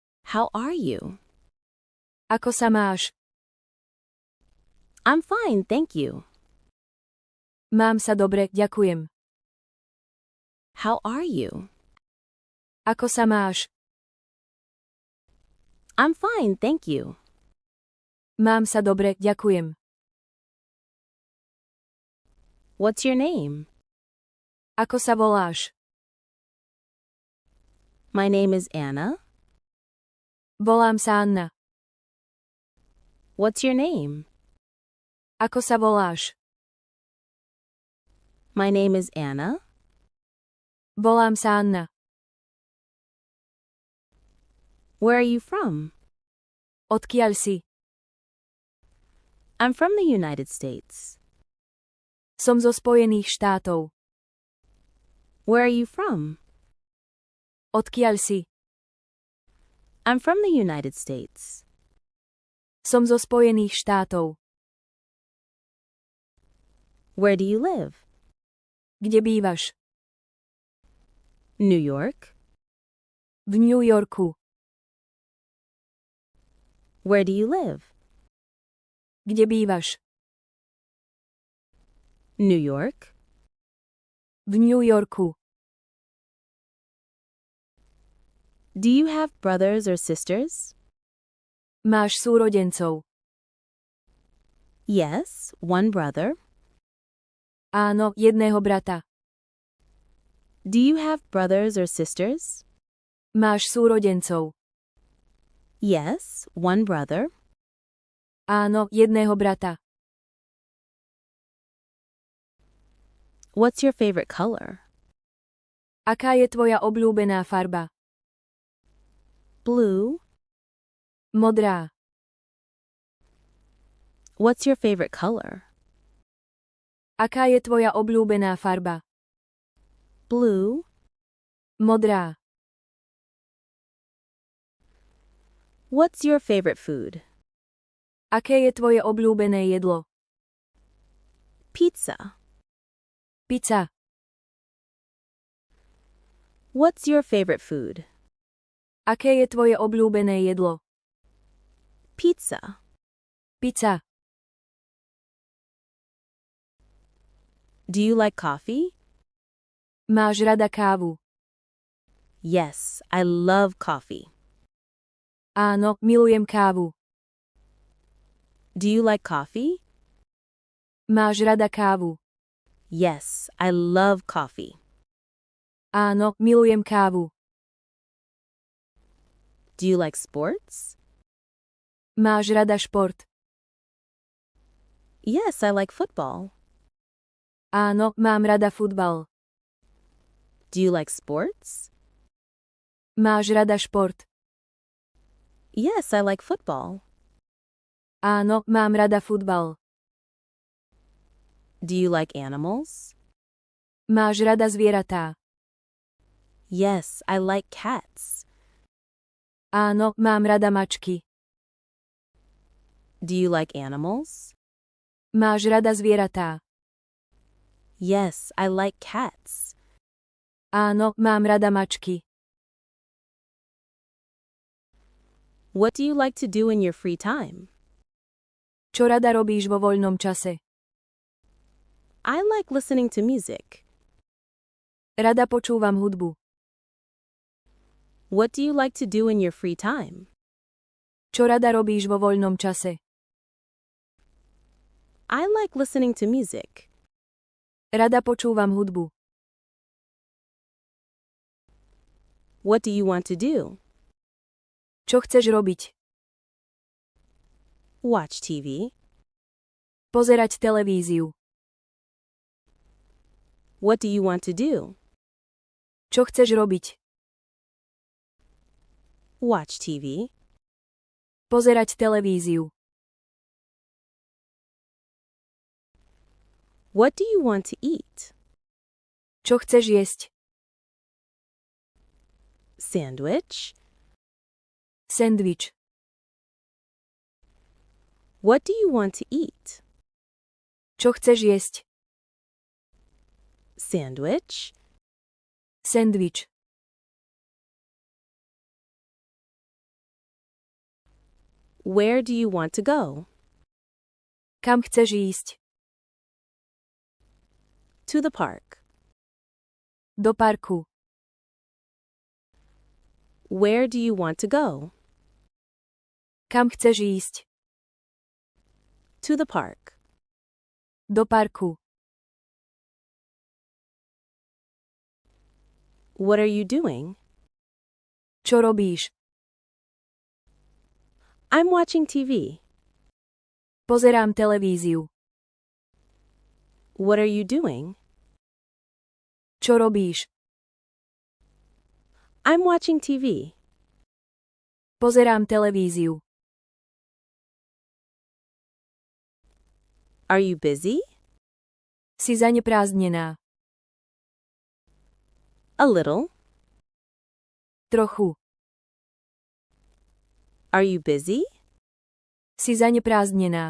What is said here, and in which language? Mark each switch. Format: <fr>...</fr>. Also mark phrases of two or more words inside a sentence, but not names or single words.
<en>How are you?</en> <sk>Ako sa máš?</sk> <en>I'm fine, thank you.</en> <sk>Mám sa dobre, ďakujem.</sk> <en>How are you?</en> <sk>Ako sa máš?</sk> <en>I'm fine, thank you.</en> <sk>Mám sa dobre, ďakujem.</sk> <en>What's your name?</en> <sk>Ako sa voláš?</sk> <en>My name is Anna.</en> <sk>Volám sa Anna.</sk> <en>What's your name?</en> <sk>Ako sa voláš?</sk> <en>My name is Anna.</en> <sk>Volám sa Anna.</sk> <en>Where are you from?</en> <sk>Odkiaľ si?</sk> <en>I'm from the United States.</en> <sk>Som zo Spojených štátov.</sk> <en>Where are you from?</en> <sk>Odkiaľ si?</sk> <en>I'm from the United States.</en> <sk>Som zo Spojených štátov.</sk> <en>Where do you live?</en> <sk>Kde bývaš?</sk> <en>New York.</en> <sk>V New Yorku.</sk> <en>Where do you live?</en> <sk>Kde bývaš?</sk> <en>New York.</en> <sk>V New Yorku.</sk> <en>Do you have brothers or sisters?</en> <sk>Máš súrodencov?</sk> <en>Yes, one brother.</en> <sk>Áno, jedného brata.</sk> <en>Do you have brothers or sisters?</en> <sk>Máš súrodencov?</sk> <en>Yes, one brother.</en> <sk>Áno, jedného brata.</sk> <en>What's your favorite color?</en> <sk>Aká je tvoja obľúbená farba?</sk> <en>Blue.</en> <sk>Modrá.</sk> <en>What's your favorite color?</en> <sk>Aká je tvoja obľúbená farba?</sk> <en>Blue.</en> <sk>Modrá.</sk> <en>What's your favorite food?</en> <sk>Aké je tvoje obľúbené jedlo?</sk> <en>Pizza.</en> <sk>Pizza.</sk> <en>What's your favorite food?</en> <sk>Aké je tvoje obľúbené jedlo?</sk> <en>Pizza.</en> <sk>Pizza.</sk> <en>Do you like coffee?</en> <sk>Máš rada kávu?</sk> <en>Yes, I love coffee.</en> <sk>Áno, milujem kávu.</sk> <en>Do you like coffee?</en> <sk>Máš rada kávu?</sk> <en>Yes, I love coffee.</en> <sk>Áno, milujem kávu.</sk> <en>Do you like sports?</en> <sk>Máš rada šport?</sk> <en>Yes, I like football.</en> <sk>Áno, mám rada futbal.</sk> <en>Do you like sports?</en> <sk>Máš rada šport?</sk> <en>Yes, I like football.</en> <sk>Áno, mám rada futbal.</sk> <en>Do you like animals?</en> <sk>Máš rada zvieratá?</sk> <en>Yes, I like cats.</en> <sk>Áno, mám rada mačky.</sk> <en>Do you like animals?</en> <sk>Máš rada zvieratá?</sk> <en>Yes, I like cats.</en> <sk>Áno, mám rada mačky.</sk> <en>What do you like to do in your free time?</en> <sk>Čo rada robíš vo voľnom čase?</sk> <en>I like listening to music.</en> <sk>Rada počúvam hudbu.</sk> <en>What do you like to do in your free time?</en> <sk>Čo rada robíš vo voľnom čase?</sk> <en>I like listening to music.</en> <sk>Rada počúvam hudbu.</sk> <en>What do you want to do?</en> <sk>Čo chceš robiť?</sk> <en>Watch TV.</en> <sk>Pozerať televíziu.</sk> <en>What do you want to do?</en> <sk>Čo chceš robiť?</sk> <en>Watch TV.</en> <sk>Pozerať televíziu.</sk> <en>What do you want to eat?</en> <sk>Čo chceš jesť?</sk> <en>Sandwich.</en> <sk>Sendvič.</sk> <en>What do you want to eat?</en> <sk>Čo chceš jesť?</sk> <en>Sandwich.</en> <sk>Sendvič.</sk> <en>Where do you want to go?</en> <sk>Kam chceš ísť?</sk> <en>To the park.</en> <sk>Do parku.</sk> <en>Where do you want to go?</en> <sk>Kam chceš ísť?</sk> <en>To the park.</en> <sk>Do parku.</sk> <en>What are you doing?</en> <sk>Čo robíš?</sk> <en>I'm watching TV.</en> <sk>Pozerám televíziu.</sk> <en>What are you doing?</en> <sk>Čo robíš?</sk> <en>I'm watching TV.</en> <sk>Pozerám televíziu.</sk> <en>Are you busy?</en> <sk>Si zaneprázdnená.</sk> <en>A little.</en> <sk>Trochu.</sk> <en>Are you busy?</en> <sk>Si zaneprázdnená.</sk>